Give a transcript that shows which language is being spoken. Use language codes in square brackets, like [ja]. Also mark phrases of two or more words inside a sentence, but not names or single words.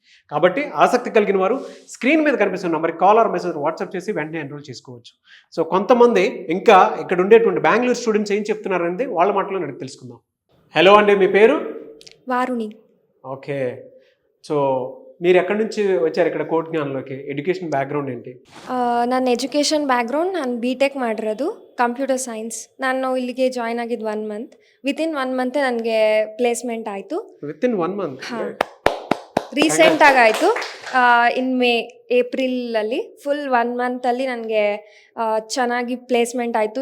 [te] కాబట్టి ఆసక్తి కలిగిన వారు స్క్రీన్ మీద కనిపిస్తున్న నెంబర్కి [en] call or message WhatsApp [te] చేసి వెంటనే ఎన్రోల్ చేసుకోవచ్చు. సో కొంతమంది ఇంకా ఇక్కడ ఉండేటువంటి బెంగళూరు స్టూడెంట్స్ ఏం చెప్తున్నారనేది వాళ్ళ మాటలో నేను తెలుసుకుందాం. హలో అండి, మీ పేరు? వారుణి. ఓకే. ಸೊ మీరు ఎక్కడి నుంచి వచ్చారు ఇక్కడ ಕೋಡ್ಗ್ಯಾನ್లోకి? [en] education background [te] ఏంటి? [kn] ನನ್ನ [en] education background, [kn] ನಾನು BTech ಮಾಡಿರೋದು [en] computer science. [kn] ನಾನು ಇಲ್ಲಿಗೆ ಜಾಯ್ನ್ ಆಗಿದ್ದು 1 ಮಂತ್. [en] within 1 month [kn] ನನಗೆ ಪ್ಲೇಸ್ಮೆಂಟ್ ಆಯಿತು. [en] within 1 month? [kn] ಹಾಂ. ರೀಸೆಂಟಾಗಿ ಆಯಿತು ಇನ್ ಏಪ್ರಿಲಲ್ಲಿ ಫುಲ್ 1 ಮಂತಲ್ಲಿ ನನಗೆ ಚೆನ್ನಾಗಿ ಪ್ಲೇಸ್ಮೆಂಟ್ ಆಯಿತು.